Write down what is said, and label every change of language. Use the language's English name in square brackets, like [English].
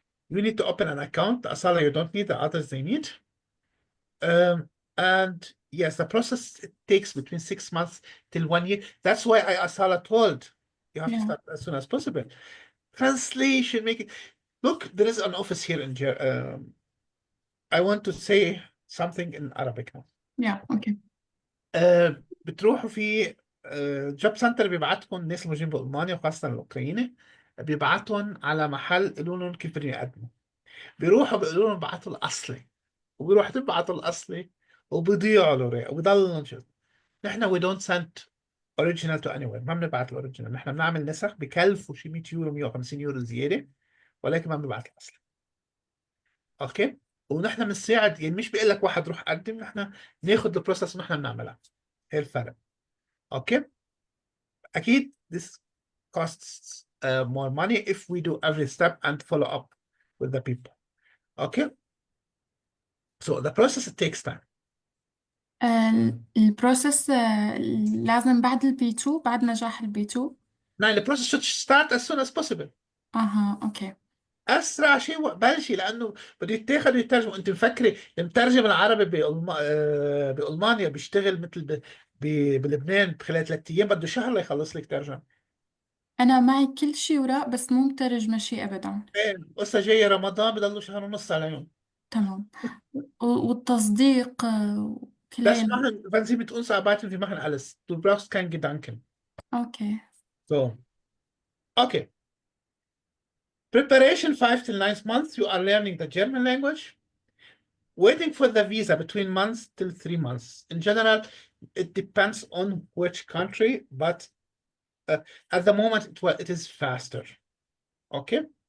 [English] You need to open an account. Asala, you don't need, the others they need. And yes, the process, it takes between 6 months till 1 year. That's why Asala told you have to Yeah. start as soon as possible. Translation, make it. Look, there is an office here in I want to say something in Arabic now. Yeah, okay. [Arabic] بتروحوا في جوب سنتر بيبعتكم الناس الموجودين بألمانيا وخاصة الأوكرانيين، بيبعتهم على محل يقولوا لهم كيف بدهم يقدموا. بيروحوا بيقولوا لهم بعتوا الأصلي، وبيروحوا تبعتوا الأصلي وبيضيعوا الأوراق وبيضلوا نشوف. نحن [English] we don't send original to anywhere، [Arabic] ما بنبعت الأوريجينال، نحن بنعمل نسخ بكلفوا شي 100 يورو 150 يورو زيادة، ولكن ما بنبعت الأصلي. أوكي؟ ونحن بنساعد، يعني مش بيقول لك واحد روح قدم، نحن ناخذ البروسس ونحن بنعملها. هي الفرق. اوكي. اكيد [English] this costs more money if we do every step and follow up with the people. Okay. So the process, it takes time. [Arabic] البروسيس لازم بعد البي 2 بعد نجاح البي 2. [English] Now the process should start as soon as possible. [Arabic] اها اوكي. اسرع شيء بلشي، لانه بده يتاخذ ويترجم. انت مفكري المترجم العربي بالمانيا بيشتغل مثل بلبنان بخلال 3 ايام؟ بده شهر ليخلص لك ترجم. أنا معي كل شيء وراء بس مو مترجمة شيء أبدا. قصة جاية رمضان بضلوا شهر ونص عليهم. تمام. والتصديق كل هاي [German] Das machen, wenn Sie mit uns arbeiten, wir machen alles. Du brauchst keinen Gedanken. [Arabic] أوكي. [English] So, okay. Preparation 5 till 9 months, you are learning the German language. Waiting for the visa between months till 3 months. In general, it depends on which country, but at the moment, it is faster. Okay.